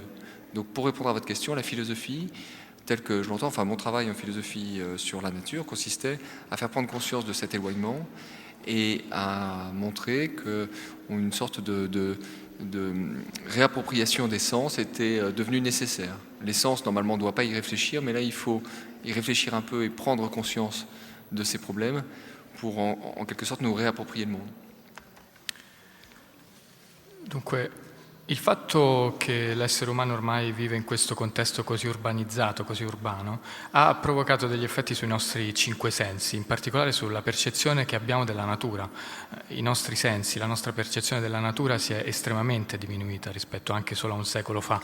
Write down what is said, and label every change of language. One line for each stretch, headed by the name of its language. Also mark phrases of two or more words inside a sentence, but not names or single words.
French: Donc, pour répondre à votre question, la philosophie, tel que je l'entends, enfin mon travail en philosophie sur la nature consistait à faire prendre conscience de cet éloignement et à montrer qu'une sorte de réappropriation des sens était devenue nécessaire. Les sens, normalement, ne doivent pas y réfléchir, mais là, il faut y réfléchir un peu et prendre conscience de ces problèmes pour, en quelque sorte, nous réapproprier le monde.
Italian: Dunque, il fatto che l'essere umano ormai vive in questo contesto così urbanizzato, così urbano, ha provocato degli effetti sui nostri 5 sensi, in particolare sulla percezione che abbiamo della natura. I nostri sensi, la nostra percezione della natura si è estremamente diminuita rispetto anche solo a un secolo fa.